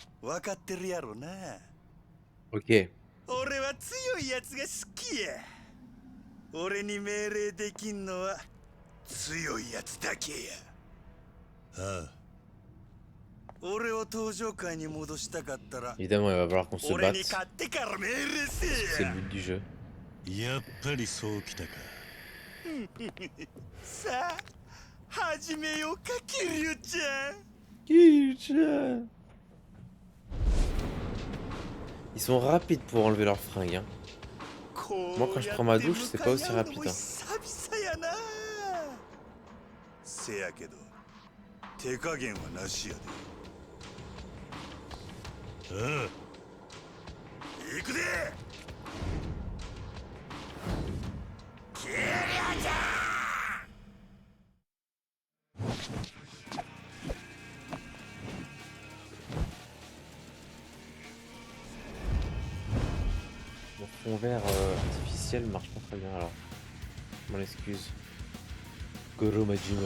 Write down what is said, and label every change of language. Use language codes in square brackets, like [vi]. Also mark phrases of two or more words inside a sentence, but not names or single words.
[ja] 分かってるやろな。 Ok. 俺は強いやつが好きや。俺に命令できんのは強いやつだけや。ああ、俺を登場界に戻したかったら [fr] Évidemment, il va falloir qu'on se [ja] 俺 [fr] batte. [ja] に勝ってから命令せ [fr] C'est [ja] え [fr] le but du jeu. [ja] やっぱりそうきたか。や。さあ始めようかキリュウちゃん。 [fr] Ils sont rapides pour enlever leurs fringues. Hein. Moi, quand je prends ma douche, c'est pas aussi rapide. Hein. [ja] 久々やな。せやけど手加減はなしやで。ああ、行くで。キリュウちゃん。 [fr] Mon fond vert artificiel marche pas très bien alors. Je m'en excuse. Goro Majima.